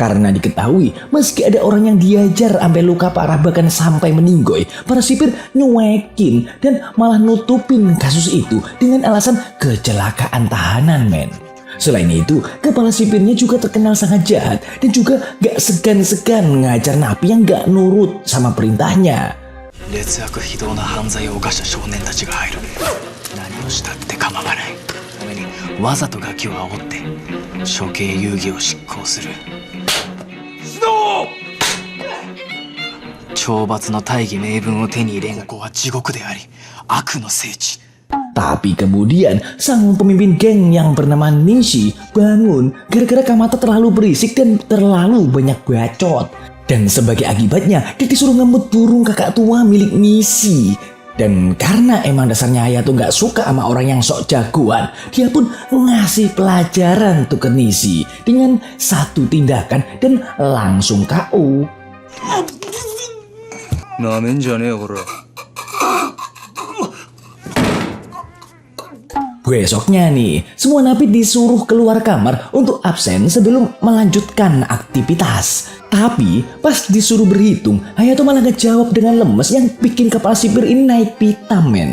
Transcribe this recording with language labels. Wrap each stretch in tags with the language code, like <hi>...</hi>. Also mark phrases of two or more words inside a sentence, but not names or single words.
<id>Karena diketahui meski ada orang yang diajar sampai luka parah bahkan sampai meninggoy, para sipir nyuekin dan malah nutupin kasus itu dengan alasan kecelakaan tahanan, men. Selain itu, kepala sipirnya juga terkenal sangat jahat dan juga gak segan-segan ngajar napi yang gak nurut sama perintahnya.</id> <ja>劣悪非道な犯罪を犯した少年たちが入る。何をしたって構わない。ためにわざとガキを煽って処刑遊戯を執行する。懲罰の大義名分を手に入れん。ここは地獄であり悪の聖地。</ja> <id>Tapi kemudian sang pemimpin geng yang bernama Nishi bangun gara-gara Kamata terlalu berisik dan terlalu banyak bacot. Dan sebagai akibatnya dia disuruh ngemut burung kakak tua milik Nishi. Dan karena emang dasarnya Hayato gak suka sama orang yang sok jagoan, dia pun ngasih pelajaran tuh ke Nishi dengan satu tindakan dan langsung KO.</id> <ja>なめんじゃねえよこら。</ja> <id>Besoknya nih, semua napi disuruh keluar kamar untuk absen sebelum melanjutkan aktivitas. Tapi pas disuruh berhitung, Hayato malah ngejawab dengan lemes yang bikin kepala sipir ini naik pitam, men.</id>